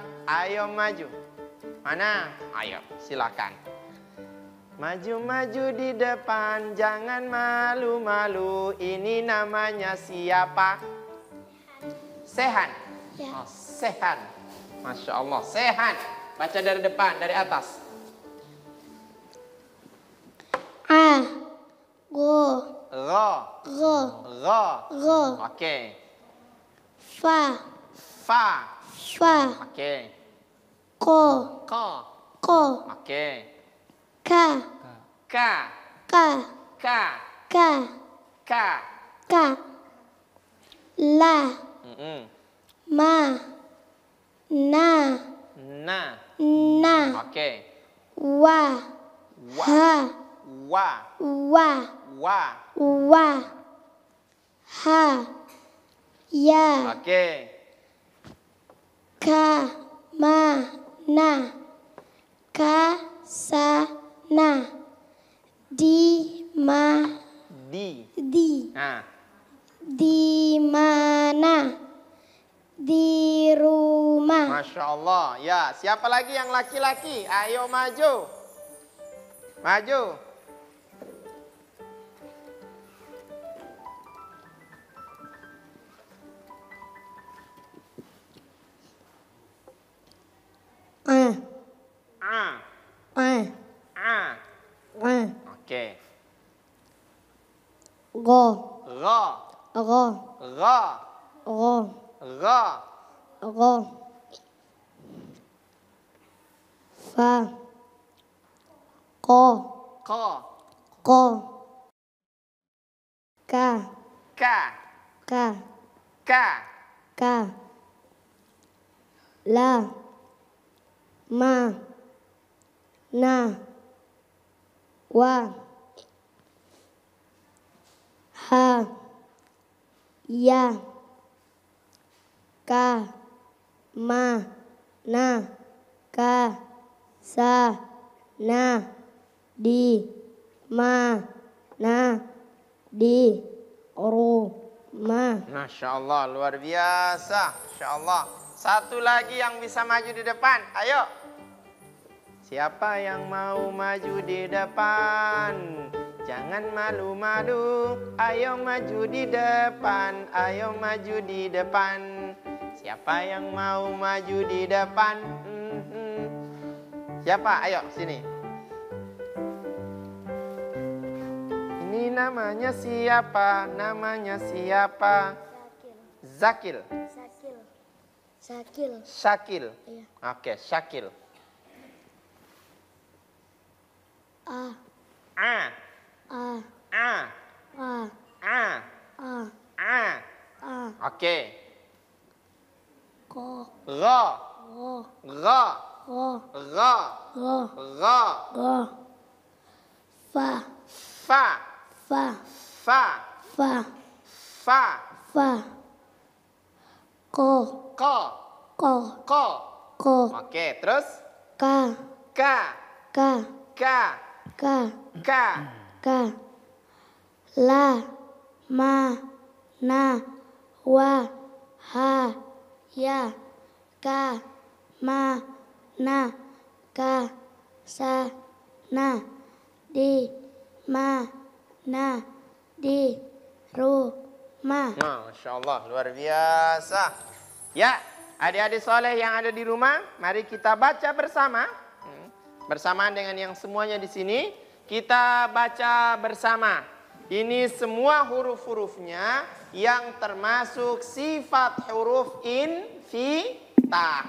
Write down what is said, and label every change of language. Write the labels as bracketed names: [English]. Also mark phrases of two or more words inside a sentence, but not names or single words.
[Indonesian] Ayo maju. Mana? Ayo, silakan. Maju-maju di depan, jangan malu-malu. Ini namanya siapa? Sehan. Ya. Oh, Sehan. [Arabic] Masya Allah, [Indonesian] Sehan. Baca dari depan, dari atas. A. Go. Ro. Go. Ro. Go. Oke. Fa. Fa. Fa. Oke. Ko. Ko. Ko. Oke. Ka. Ka. Ka. Ka. Ka. Ka. Ka. La. ma, na, Na. na, Oke. wa, Wa. ha, Wa. wa, Wa. wa, ha, ya, Oke. ka, ma, na, ka, sa, na, di, ma, Di. di, Nah. di mana, di rumah, [Arabic] Masya Allah. [Indonesian] Ya, siapa lagi yang laki-laki? Ayo maju. Maju. a, A. a, A. a, Oke. go, Ra. go, Ra. go, Ra. go, fa, ko, Ko. ko, ka, Ka. ka, Ka. ka, la, ma, na, wa, ha, ya, ka, ma, na, ka, sa, na, di, ma, na, di, rumah. [Arabic] Masya Allah, [Indonesian] luar biasa. [Arabic] Masya Allah. [Indonesian] Satu lagi yang bisa maju di depan. Ayo. Siapa yang mau maju di depan? Jangan malu-malu. Ayo maju di depan. Ayo maju di depan. Siapa yang mau maju di depan? Siapa? Ayo sini. Ini namanya siapa? Namanya siapa? Zakil. Sakil. Sakil. Syakil. Iya. Oke, Syakil. A. A. A. A. A. A. A. A. A. Oke. Ko. Ra. Go. Ra. Go. Ra. Go. Ra. Go. Fa. Fa. Fa. Fa. Fa. Fa. Fa. Ko. Ko. Ko. Ko. Ko. Oke, terus Ka. Ka. Ka. Ka. Ka. Ka. Ka. La. Ma. Na. Wa. Ha. Ya. Ka. Ma. Na. Ka. Sa. Na. Di. Ma. Na. Di. Rumah. Nah, [Arabic] Masya Allah, [Indonesian] luar biasa. Ya, adik-adik soleh yang ada di rumah, mari kita baca bersama. Bersamaan dengan yang semuanya di sini, kita baca bersama. Ini semua huruf-hurufnya yang termasuk sifat huruf infitah.